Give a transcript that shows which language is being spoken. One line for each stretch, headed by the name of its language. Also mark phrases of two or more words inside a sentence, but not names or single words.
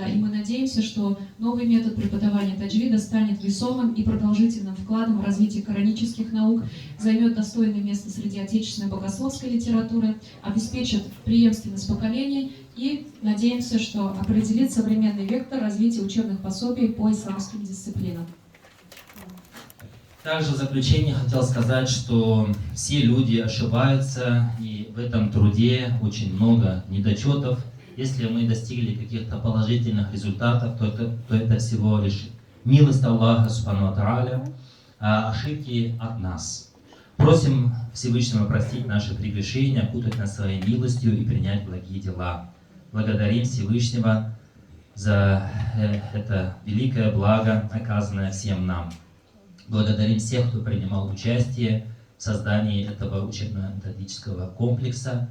Russian: И мы надеемся, что новый метод преподавания таджвида станет весомым и продолжительным вкладом в развитие коранических наук, займет достойное место среди отечественной богословской литературы, обеспечит преемственность поколений и надеемся, что определит современный вектор развития учебных пособий по исламским дисциплинам. Также в заключение хотел сказать, что все люди ошибаются, и в этом труде очень много недочетов. Если мы достигли каких-то положительных результатов, то это всего лишь милость Аллаха,
Arabic: سبحانه وتعالى,
Russian: а ошибки от нас. Просим Всевышнего простить наши прегрешения, окутать нас своей милостью и принять благие дела. Благодарим Всевышнего за это великое благо, оказанное всем нам. Благодарим всех, кто принимал участие в создании этого учебно-методического комплекса.